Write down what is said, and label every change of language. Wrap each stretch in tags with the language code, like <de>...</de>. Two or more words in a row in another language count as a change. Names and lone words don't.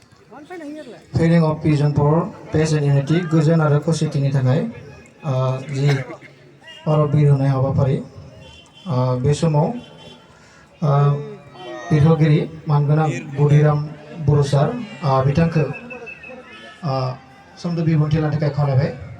<en>Feeling of peace and power, peace and unity,</en> <brx>गोजोन आरो खौसेथिनि थाखाय जि भारत बिर होनाय हाबाफारि बे समाव बिरहोगिरि मानगोनां बुदिराम बर' सार बिथांखौ सोमोन्दो बिबुंथि लानो थाखाय खावलायबाय।</brx>